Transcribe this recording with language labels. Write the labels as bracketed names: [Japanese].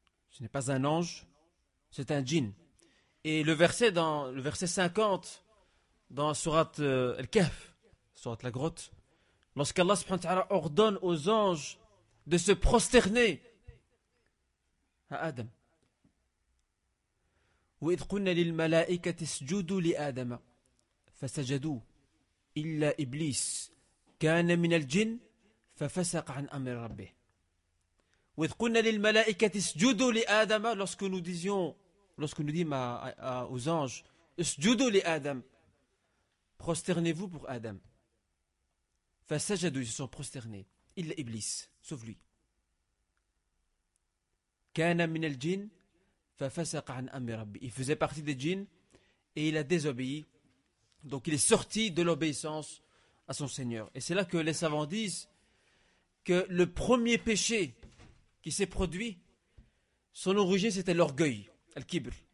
[French] Ce n'est pas un ange, c'est un djinn. Et le verset 50 dans Sourate Al-Kahf, Sourate la Grotte, lorsqu'Allah subhanahu wa ta'ala ordonne aux anges de se prosterner à Adam. [Arabic] وَإِذْ قُلْنَا لِلْمَلَائِكَةِ اسْجُدُوا لِآدَمَ فَسَجَدُوا إِلَّا إِبْلِيسَ كَانَ مِنَ الْجِنِّ فَفَسَقَ عَنْ أَمْرِ رَبِّهِ وَإِذْ قُلْنَا لِلْمَلَائِكَةِ اسْجُدُوا لِآدَمَ [French] lorsque nous disons aux anges [Arabic] اسْجُدُوا لِآدَمَ [French] prosternez-vous pour Adam. [Arabic] فَسَجَدُوا [French] ils se sont prosternés [Arabic] إِلَّا إِبْلِيسَ [French] sauf lui. [Arabic] كَانَ مِنَ الْجِنِّ فَفَسَقَ عَنْ أَمْرِ رَبِّهِ [French] il faisait partie des djinns et il a désobéi. Donc il est sorti de l'obéissance à son Seigneur. Et c'est là que les savants disent que le premier péché qui s'est produit, son origine c'était l'orgueil, Al-Kibr.